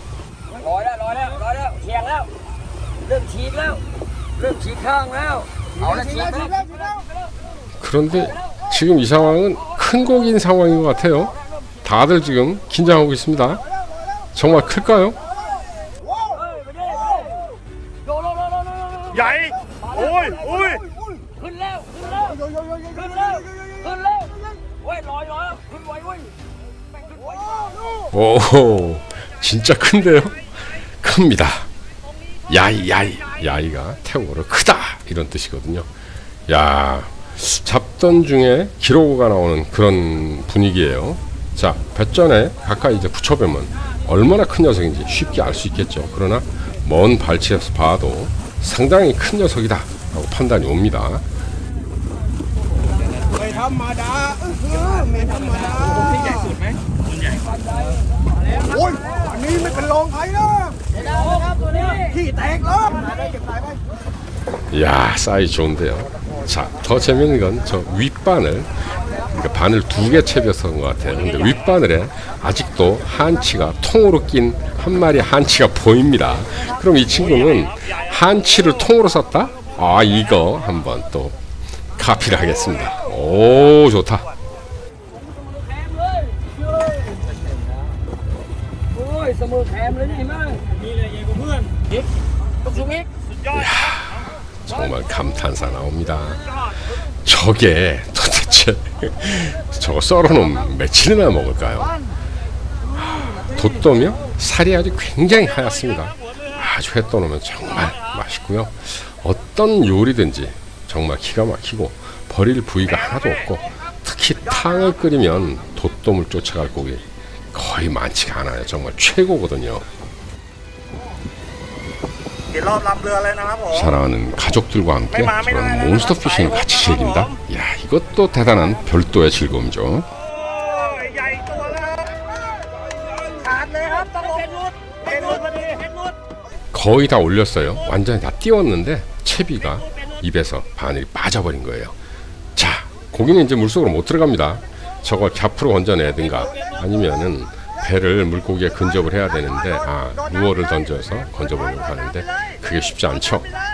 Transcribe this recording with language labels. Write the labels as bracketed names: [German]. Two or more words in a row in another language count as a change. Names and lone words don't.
[Korean] 그런데 지금 이 상황은 큰 고기인 상황인 것 같아요. 다들 지금 긴장하고 있습니다. 정말 클까요? [Thai] ใหญ่โอ้ยโอ้ย ขึ้นแล้วขึ้นแล้วขึ้นแล้วขึ้นแล้วเว้ยลอยขึ้นไวเว้ยแม่งขึ้นไว [Korean] 오, 진짜 큰데요? 큽니다. 야이가 태국어로 크다 이런 뜻이거든요. 야, 잡던 중에 기로가 나오는 그런 분위기예요. 자, 뱃전에 가까이 이제 붙여보면 얼마나 큰 녀석인지 쉽게 알 수 있겠죠. 그러나 먼 발치에서 봐도 상당히 큰 녀석이다 라고 판단이 옵니다. [Thai] ไม่ธรรมดาไม่ธรรมดาโอ้ยอันนี้ไม่เป็นรองใครนะขี้แตกแล้ว [Korean] 이야, 사이즈 좋은데요. 자, 더 재밌는 건 저 윗바늘, 그러니까 바늘 2개 채비어서 것 같아요. 근데 윗바늘에 아직도 한치가 통으로 낀 한 마리 한치가 보입니다. 그럼 이 친구는 한치를 통으로 썼다? 아, 이거 한번 또 카피를 하겠습니다. 오, 좋다. [Thai] โอ้ยเสมอแคมเลยนี่มั้งมีอะไรใหญ่กว่าเพื่อน 뚝숭이. [Korean] 정말 감탄사 나옵니다. 저게 도대체 저거 썰어놓으면 며칠이나 먹을까요? 돛돔이요? 살이 아주 굉장히 하얗습니다. 아주 회 떠놓으면 정말 맛있고요. 어떤 요리든지 정말 기가 막히고 버릴 부위가 하나도 없고, 특히 탕을 끓이면 돛돔을 쫓아갈 고기 거의 많지가 않아요. 정말 최고거든요. [Thai] กี่รอบลำเรือเลยนะครับผม [Korean] 사랑하는 가족들과 함께 저런 몬스터 피싱을 같이 즐긴다? 야, 이것도 대단한 별도의 즐거움이죠. [Thai] โอ้ยใหญ่ตัวแล้วขาดเลยครับต้องลงเห็นหลุดพอดีเห็นหลุด [Korean] 거의 다 올렸어요. 완전히 다 띄웠는데 채비가 입에서 바늘이 빠져버린 거예요. 자, 고기는 이제 물속으로 못 들어갑니다. 저걸 갸프로 건져내든가 아니면은 배를 물고기에 근접을 해야 되는데, 루어를 던져서 건져보려고 하는데 그게 쉽지 않죠.